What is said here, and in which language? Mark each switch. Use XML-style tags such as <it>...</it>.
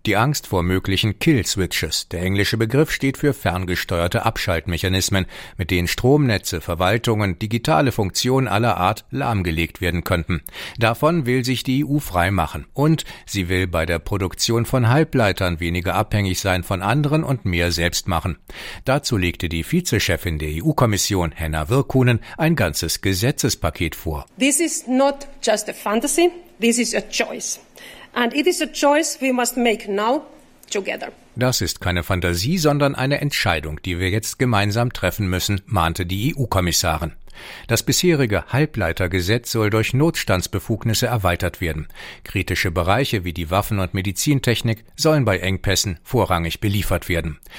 <de>Die Angst vor möglichen Kill-Switches. Der englische Begriff steht für ferngesteuerte Abschaltmechanismen, mit denen Stromnetze, Verwaltungen, digitale Funktionen aller Art lahmgelegt werden könnten. Davon will sich die EU frei machen. Und sie will bei der Produktion von Halbleitern weniger abhängig sein von anderen und mehr selbst machen. Dazu legte die Vizechefin der EU-Kommission, Henna Virkkunen, ein ganzes Gesetzespaket vor.</de> <en>This is not just a fantasy, this is a choice. And it is a choice we must make now together.</en> <de>Das ist keine Fantasie, sondern eine Entscheidung, die wir jetzt gemeinsam treffen müssen, mahnte die EU-Kommissarin. Das bisherige Halbleitergesetz soll durch Notstandsbefugnisse erweitert werden. Kritische Bereiche wie die Waffen- und Medizintechnik sollen bei Engpässen vorrangig beliefert werden.</de>